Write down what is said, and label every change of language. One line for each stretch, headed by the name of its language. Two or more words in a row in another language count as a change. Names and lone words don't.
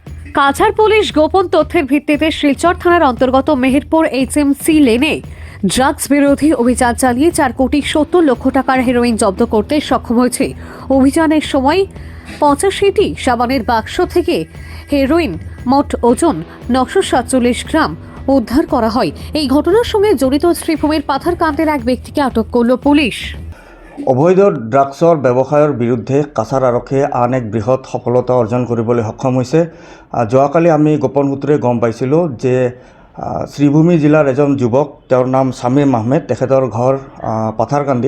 Bangla: কাছাড় পুলিশ গোপন তথ্যের ভিত্তিতে শিলচর থানার অন্তর্গত মেহেরপুর এইচএমসি লেনে ড্রাগস বিরোধী অভিযান চালিয়ে 4,70,00,000 টাকার হেরোইন জব্দ করতে সক্ষম হয়েছে। অভিযানের সময় 85টি সাবানের বাক্স থেকে হেরোইন মোট ওজন 947 গ্রাম উদ্ধার করা হয়। এই ঘটনার সঙ্গে জড়িত শ্রীভূমির পাথারকান্দের এক ব্যক্তিকে আটক করল পুলিশ।
Assamese: অবৈধ ড্ৰাগছৰ ব্যৱসায়ৰ বিৰুদ্ধে কাছাৰ আৰক্ষীয়ে আন এক বৃহৎ সফলতা অৰ্জন কৰিবলৈ সক্ষম হৈছে। যোৱাকালি আমি গোপন সূত্ৰে গম পাইছিলোঁ যে শ্ৰীভূমি জিলাৰ এজন যুৱক, তেওঁৰ নাম ছামিম আহমেদ, তেখেতৰ ঘৰ পাথাৰকান্দিত।